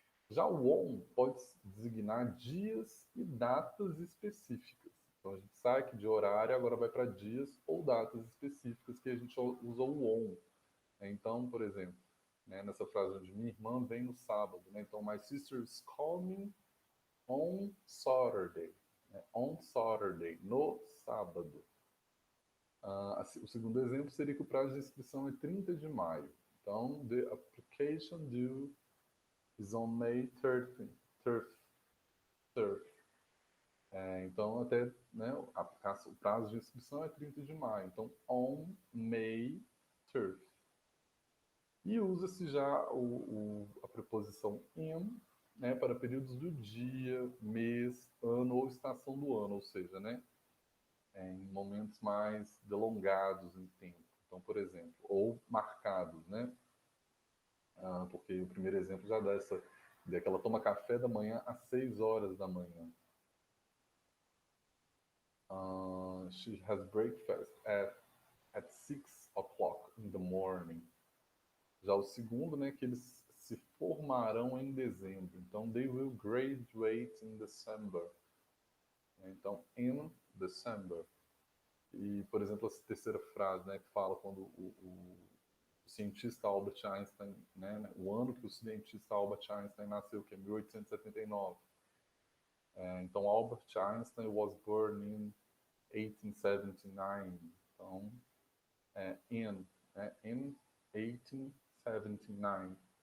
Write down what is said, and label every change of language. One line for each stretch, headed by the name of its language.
Portuguese: Já o on pode designar dias e datas específicas. Então, a gente sai aqui de horário, agora vai para dias ou datas específicas que a gente usa o on. Então, por exemplo, né, nessa frase onde minha irmã vem no sábado, né?
English: Então, my sister is coming on Saturday.
Portuguese: Né?
English: On Saturday,
Portuguese: no sábado. O segundo exemplo seria que o prazo de inscrição é 30 de maio.
English: Então, the application due is on May 13th.
Portuguese: Então, até, né, o prazo de inscrição é 30 de maio. Então,
English: on May 30th.
Portuguese: E usa-se já a preposição in, né, para períodos do dia, mês, ano ou estação do ano, ou seja, né, em momentos mais delongados em tempo. Então, por exemplo, ou marcados, né? Porque o primeiro exemplo já dá essa ideia que ela toma café da manhã às 6 horas da manhã.
English: She has breakfast at 6 o'clock in the morning.
Portuguese: Já o segundo, né, que eles se formarão em dezembro.
English: Então, they will graduate in December. Então, in December.
Portuguese: E, por exemplo, essa terceira frase, né, que fala quando o cientista Albert Einstein, né, o ano que o cientista Albert Einstein nasceu, que é 1879.
English: Então, Albert Einstein was born in 1879. Então, in 1879.